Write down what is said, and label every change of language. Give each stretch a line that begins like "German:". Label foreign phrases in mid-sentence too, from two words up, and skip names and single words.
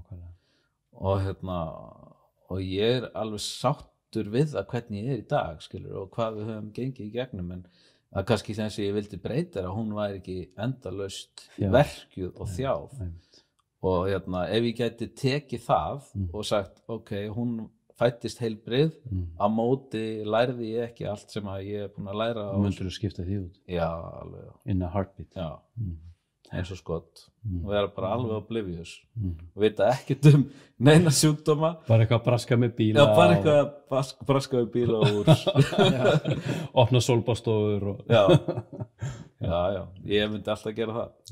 Icelandic: Og ég er alveg sáttur við það hvernig ég er í dag, skilur, og hvað við höfum gengið í gegnum, en að kannski þess að ég vildi breyta er að hún væri ekki endalaust verkjuð og þjáð. Og ef ég gæti tekið það og sagt, ok, hún fættist heilbrigð, á móti lærði ég ekki allt sem að ég er búin að læra. Og myndir þú skipta því út? Já, alveg.
English: In a heartbeat?
Icelandic: Já, eins og skott. Og vera bara alveg oblivious. Og vita ekkert neina sjúkdóma. Bara eitthvað braska með bíla. Já, bara eitthvað braska með bíla úr. Opna sólbástofur og... Já, ég myndi alltaf gera það.